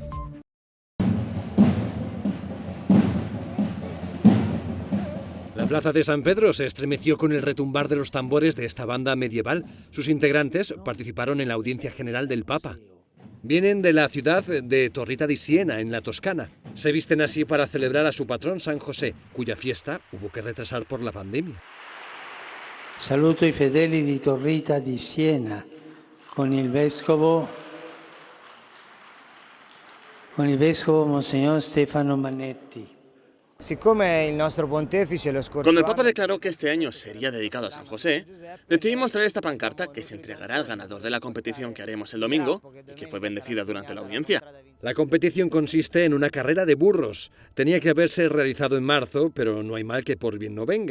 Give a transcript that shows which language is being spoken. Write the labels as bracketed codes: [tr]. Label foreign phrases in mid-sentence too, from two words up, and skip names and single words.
[es] La plaza de San Pedro se estremeció con el retumbar de los tambores de esta banda medieval. Sus integrantes participaron en la audiencia general del Papa. Vienen de la ciudad de Torrita di Siena, en la Toscana. Se visten así para celebrar a su patrón San José, cuya fiesta hubo que retrasar por la pandemia. [it] Saluto i fedeli di Torrita di Siena con il vescovo Monsignor Stefano Manetti. Siccome il nostro pontefice lo scorso [es] Cuando el Papa declaró que este año sería dedicado a San José, decidimos traer esta pancarta que se entregará al ganador de la competición que haremos el domingo y que fue bendecida durante la audiencia. La competición consiste en una carrera de burros. Tenía que haberse realizado en marzo, pero no hay mal que por bien no venga.